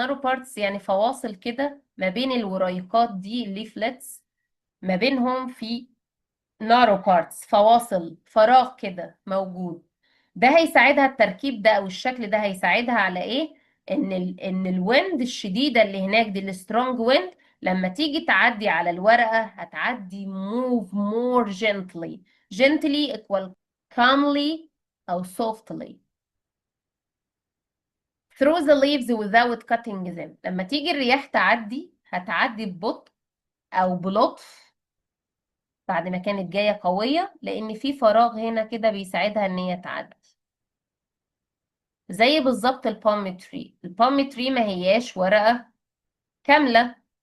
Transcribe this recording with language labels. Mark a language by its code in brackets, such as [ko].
[en] narrow parts [ar] يعني فواصل كده ما بين الوريقات دي، الليفلتس، ما بينهم في narrow parts، فواصل، فراغ كده موجود. ده هيساعدها، التركيب ده او الشكل ده هيساعدها على ايه؟ ان الويند الشديده اللي هناك دي، السترونج ويند، لما تيجي تعدي على الورقه هتعدي [en] move more gently. gently equal calmly او softly through the leaves without cutting them. [ar] لما تيجي الرياح تعدي، هتعدي ببطء او بلطف بعد ما كانت جاية قوية، لأن في فراغ هنا كده بيساعدها إن هي تعدي. زي بالظبط البالم تري. البالم تري ما هياش ورقة كاملة.